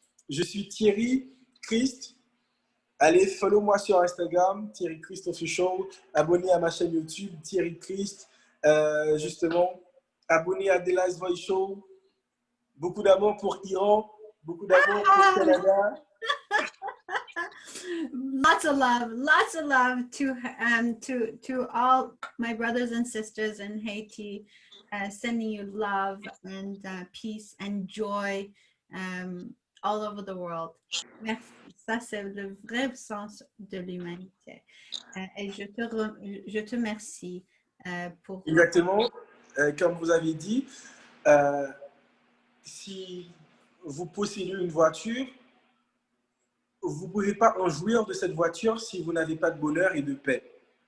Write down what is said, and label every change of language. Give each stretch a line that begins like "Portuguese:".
French: Je suis Thierry Christ. Allez, follow-moi sur Instagram, Thierry Christ Official. Abonnez à ma chaîne YouTube, Thierry Christ. Justement, abonnez à The Last Voice Show. Beaucoup d'amour pour Iran, beaucoup d'amour pour Canada.
English: Lots of love to all my brothers and sisters in Haiti. Sending you love and peace and joy all over the world.
French: Merci. Ça, c'est le vrai sens de l'humanité. Et je te remercie pour... Exactement. Comme vous avez dit, si vous possédez une voiture, vous ne pouvez pas en jouir de cette voiture si vous n'avez pas de bonheur et de paix.